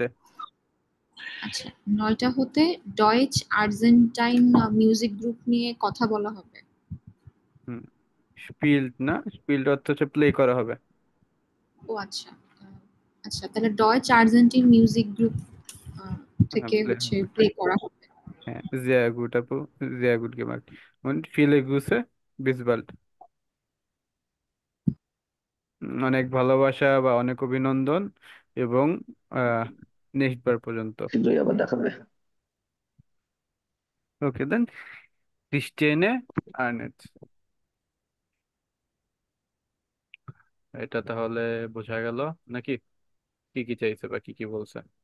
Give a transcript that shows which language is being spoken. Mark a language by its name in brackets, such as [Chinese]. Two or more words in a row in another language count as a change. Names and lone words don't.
[Bangla] আচ্ছা, 9টা হতে ডয়েচ আর্জেন্টাইন মিউজিক গ্রুপ নিয়ে কথা বলা হবে। হুম। স্পিল্ড না, স্পিল্ড অর্থ হচ্ছে প্লে করা হবে। ও আচ্ছা, আচ্ছা তাহলে ডয়েচ আর্জেন্টিন মিউজিক গ্রুপ থেকে প্লে হচ্ছে হবে। প্লে করা হবে। হ্যাঁ, [German] sehr gut [Bangla] আপু, [German] sehr gut gemacht und viele Grüße, bis bald। [Bangla] অনেক ভালোবাসা বা অনেক অভিনন্দন, এবং নেক্সট বার পর্যন্ত। শীঘ্রই আবার দেখাবে। ওকে দেন, ক্রিস্টিয়ানে আর্নেট। এটা তাহলে বোঝা গেল নাকি, কি কি চাইছে বা কি কি বলছে?